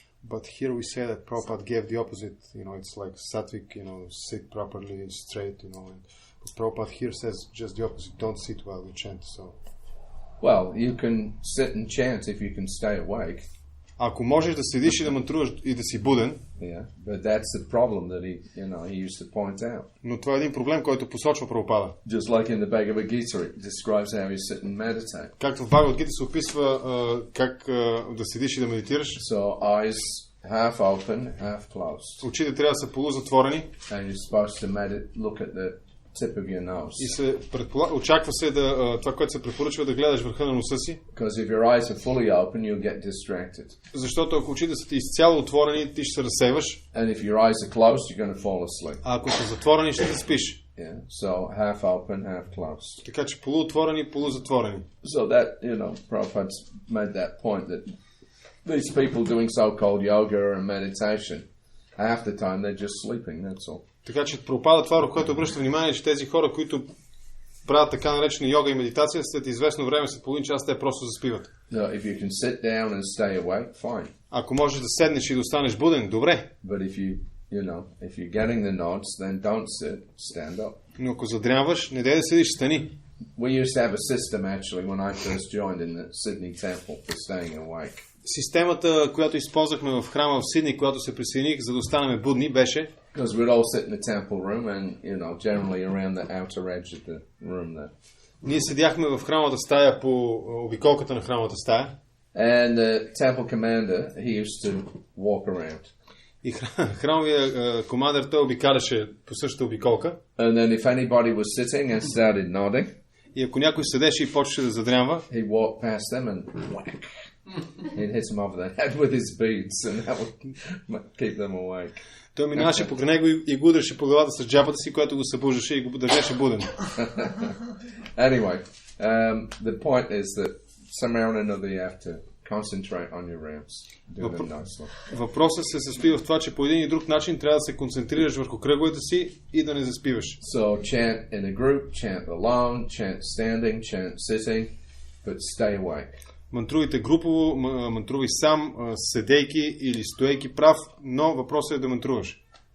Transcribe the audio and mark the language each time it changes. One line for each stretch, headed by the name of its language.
English: But here we say that Prabhupada gave the opposite, it's like sattvic, sit properly, straight, and but Prabhupada here says just the opposite, don't sit while you chant, so. Well, you can sit and chant if you can stay awake.
Bulgarian: Ако можеш да седиш и да мантруваш и да си буден,
English: yeah, but that's the problem that he used to point out.
Bulgarian: Но това е един проблем, който посочва Прабхупада.
English: Just like in the Bhagavad Gita, it describes how you sit and meditate.
Bulgarian: Както в Бхагават Гита се описва как да седиш и да медитираш.
English: So eyes half open, half closed.
Bulgarian: Очите трябва да са полузатворени.
English: And you're supposed to look at the tip of your nose.
Bulgarian: И се очаква се това, което се препоръчва, да гледаш върха на носа си.
English: Because if your eyes are fully open, you'll get distracted.
Bulgarian: Защото ако очите са ти изцяло отворени, ти ще се разсейваш.
English: And if your eyes are closed, you're going to fall asleep.
Bulgarian: А ако са затворени, ще заспиш.
English: Yeah. So half open, half closed.
Bulgarian: Така че полуотворени, полузатворени.
English: So that, Prabhupada's made that point that these people doing so-called yoga and meditation, half the time they're just sleeping, that's all.
Bulgarian: Така че Прабхупада това, в което обръща внимание, че тези хора, които правят така наречена йога и медитация, след известно време, след половин час, те просто заспиват.
English: No, if you can sit down and stay awake, fine.
Bulgarian: Ако можеш да седнеш и да останеш буден, добре.
English: But if you're getting the nods, then don't sit, stand up.
Bulgarian: Но ако задрямваш, не дай да седиш, стани.
English: We used to have a system actually when I first joined in the Sydney temple for staying awake.
Bulgarian: Системата, която използвахме в храма в Сидни, когато се присъединих, за да останем будни, беше
English: because we'd all sit in the temple room and generally around the outer edge of the room there.
Bulgarian: Ние седяхме в храмовата стая по обиколката на храмовата стая.
English: And the temple commander, he used to walk around.
Bulgarian: И храмовия командър той обикаляше по същата обиколка.
English: And then if anybody was sitting and started nodding,
Bulgarian: и ако някой седеше и почваше да задрямва,
English: he'd walk past them and whack. He'd hit them over the head with his beads and that would keep them awake.
Bulgarian: Той минаваше покрай него и го удряше по главата с джапата си, което го събуждаше и го държеше буден.
English: Anyway, the point is that somehow or another you have to concentrate on your rounds. Do them nicely.
Bulgarian: Въпросът се състои в това, че по един и друг начин трябва да се концентрираш върху кръговете си и да не заспиваш.
English: So chant in a group, chant alone, chant standing, chant sitting, but stay awake.
Bulgarian: Мантрувайте групово, мантрувай сам, седейки или стоейки прав, но въпросът е да мантруваш.